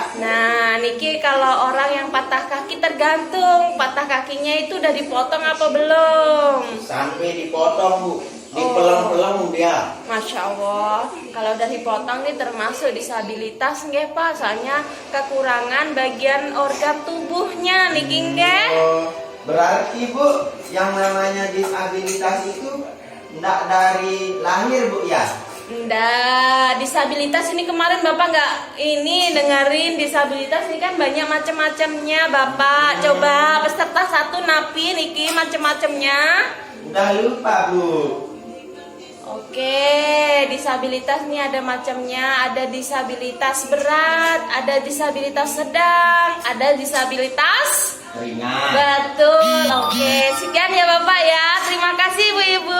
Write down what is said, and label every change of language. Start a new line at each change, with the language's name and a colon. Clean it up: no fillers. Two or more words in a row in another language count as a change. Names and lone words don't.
Indonesian: Nah, niki kalau orang yang patah kaki tergantung patah kakinya itu udah dipotong apa belum. Sampai dipotong, Bu. Dipeleng-peleng dia.
Arabic: Masya Allah,
Indonesian: kalau udah dipotong nih termasuk disabilitas nggih Pak, soalnya kekurangan bagian organ tubuhnya niki nggih. Oh, berarti Bu, yang namanya disabilitas itu enggak dari lahir Bu ya? Nggak, disabilitas ini kemarin Bapak nggak ini dengerin disabilitas ini kan banyak macam-macamnya Bapak. Coba peserta satu napi niki macam-macamnya. Udah lupa Bu. Oke, disabilitas nih ada macamnya, ada disabilitas berat, ada disabilitas sedang, ada disabilitas Ringan. betul. Oke, sekian ya Bapak ya. Terima kasih Bu-Ibu.